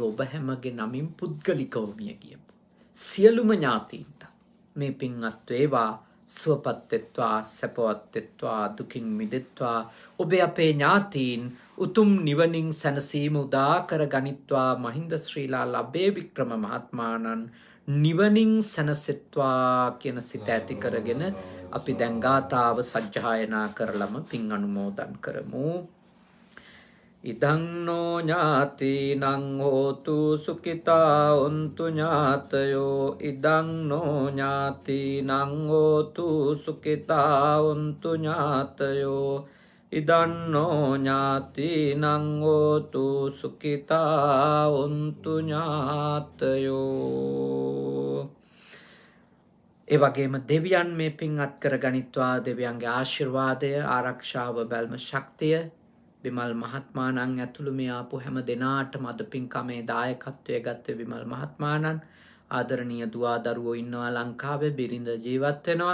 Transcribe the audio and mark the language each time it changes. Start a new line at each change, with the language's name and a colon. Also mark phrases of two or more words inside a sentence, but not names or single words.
Sinhala: ඔබ හැමගේ නමින් පුද්ගලිකව මිය ගියපු සියලුම ඥාතීන්ට මේ පින්වත් වේවා සුවපත් වෙත්වා සැපවත් වෙත්වා දුකින් මිදෙත්වා ඔබේ අපේ ඥාතීන් උතුම් නිවනින් සැනසීම උදා කර ගනිත්වා මහින්ද ශ්‍රීලා ලබේ වික්‍රම මහත්මයාණන් නිවනින් සැනසෙත්වා කියන සිත ඇති කරගෙන අපි දැන් ගාථාව සජ්ජායනා කරලම පින් අනුමෝදන් කරමු.
Pali: ඉදං නෝ ඥාතිනං හෝතු සුඛිතා උන්තු ඥාතයෝ ඉදං නෝ ඥාතිනං හෝතු සුඛිතා උන්තු ඥාතයෝ ඉදං නෝ ඥාතිනං හෝතු සුඛිතා උන්තු ඥාතයෝ.
Sinhala: ඒ වගේම දෙවියන් මේ පින් අත් කර ගනිත්වා දෙවියන්ගේ ආශිර්වාදය ආරක්ෂාව බැල්ම ශක්තිය විමල් මහත්මාණන් ඇතුළු මේ ආපු හැම දෙනාටම අද පින්කමේ දායකත්වය ගත්තේ විමල් මහත්මාණන්. ආදරණීය දුවා දරුවෝ ඉන්නවා ලංකාවේ බිරිඳ ජීවත් වෙනවා.